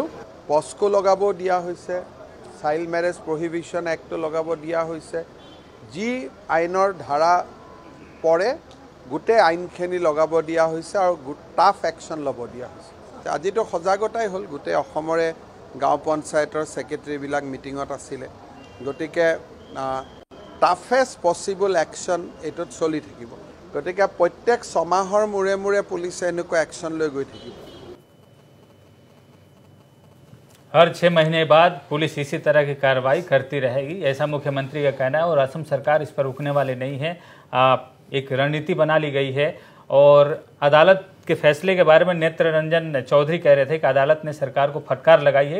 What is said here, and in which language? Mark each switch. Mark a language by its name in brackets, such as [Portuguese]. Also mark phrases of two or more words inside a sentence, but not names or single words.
[Assamese] পস্কো লগাব দিয়া হৈছে, চাইল্ড মেৰেজ প্ৰহিবিশ্যন এক্টটো লগাব দিয়া হৈছে, যি আইনৰ ধাৰা পৰে গোটেই আইনখিনি লগাব দিয়া হৈছে আৰু [English] tough action [Assamese] ল'ব দিয়া হৈছে। আজিতো সজাগতাই হ'ল, গোটেই অসমৰে গাঁও পঞ্চায়তৰ ছেক্ৰেটেৰীবিলাক মিটিঙত আছিলে, গতিকে [English] toughest possible action [Assamese] এইটোত চলি থাকিব। গতিকে প্ৰত্যেক ছমাহৰ মূৰে মূৰে পুলিচে এনেকুৱা একশ্যন লৈ গৈ থাকিব। [Hindi] हर 6 महीने बाद पुलिस इसी तरह की कार्रवाई करती रहेगी, ऐसा मुख्यमंत्री का कहना है। और असम सरकार इस पर रुकने वाली नहीं है। एक रणनीति बना ली गई है। और अदालत के फैसले के बारे में नेत्र रंजन चौधरी कह रहे थे कि अदालत ने सरकार को फटकार लगाई है।